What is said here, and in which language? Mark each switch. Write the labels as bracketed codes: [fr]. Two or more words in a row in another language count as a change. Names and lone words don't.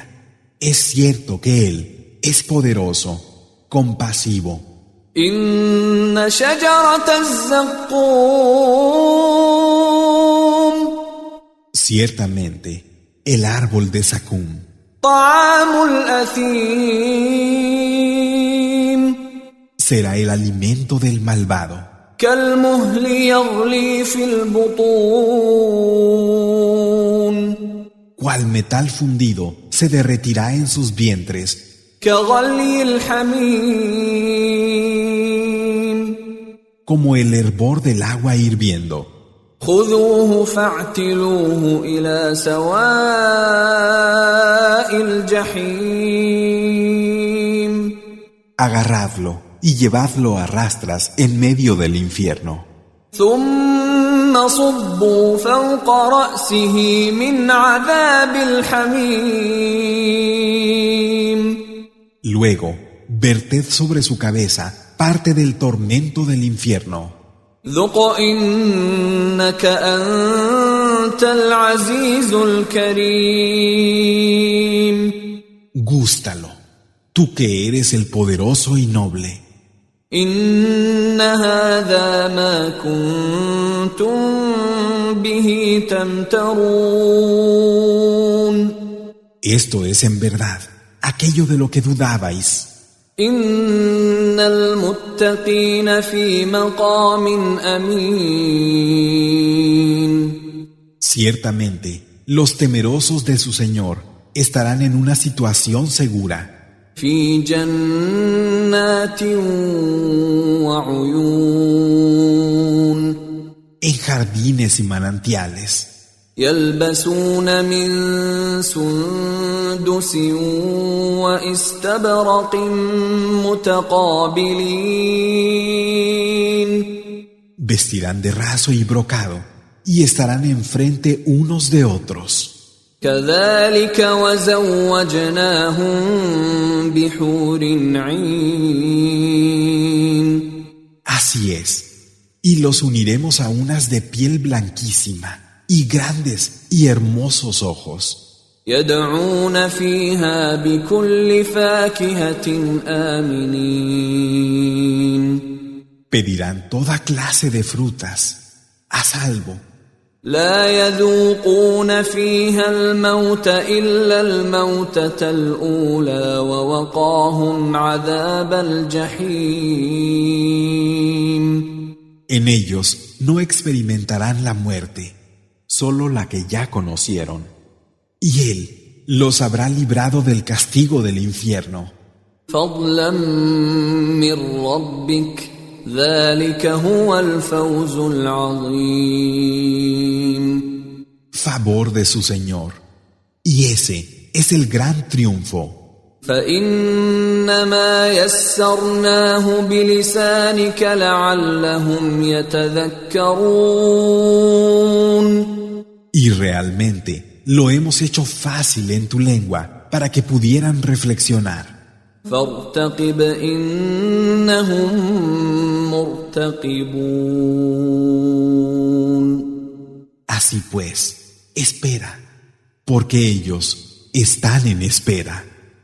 [es] Es cierto que Él es poderoso, compasivo. [ar] إن شجرة الزقوم [es] Ciertamente, el árbol de Zacum [ar] طعام الأثيم [es] será el alimento del malvado, [ar] كالمهل يغلي في البطون [es] cual metal fundido se derretirá en sus vientres, [ar] كغلي الحميم [es] como el hervor del agua hirviendo. [ar] خذوه فاعتلوه إلى سواء الجحيم. [es] Agarradlo y llevadlo a rastras en medio del infierno. [ar] ثم صبوا فوق رأسه من عذاب الحميم. [es] Luego, verted sobre su cabeza parte del tormento del infierno. [ar] ذق إنك أنت العزيز الكريم. [es] Gústalo, tú que eres el poderoso y noble. [ar] إن هذا ما كنتم به تمترون. [es] Esto es en verdad aquello de lo que dudabais. [ar] إن المتقين في مقام أمين. [es] Ciertamente, los temerosos de su Señor estarán en una situación segura. [ar] في جنات وعيون. [es] En jardines y manantiales. [ar] يلبسون من سندس واستبرق متقابلين. [es] Vestirán de raso y brocado y estarán enfrente unos de otros. [ar] كذلك وزوجناهم بحور عين. [es] Así es, y los uniremos a unas de piel blanquísima y grandes y hermosos ojos. [ar] يدعون فيها بكل فاكهة آمنين. [es] Pedirán toda clase de frutas, a salvo. [ar] لا يذوقون فيها الموت إلا الموتة الأولى ووقاهم عذاب الجحيم. [es] En ellos no experimentarán la muerte, solo la que ya conocieron. Y Él los habrá librado del castigo del infierno. [ar] فضلا من ربك ذلك هو الفوز العظيم. [es] Favor de su Señor. Y ese es el gran triunfo. [ar] فإنما يسرناه بلسانك لعلهم يتذكرون. [es] Y realmente lo hemos hecho fácil en tu lengua para que pudieran reflexionar. [ar] فارتقب إنهم مرتقبون. [es] Así pues, espera, porque ellos están en espera.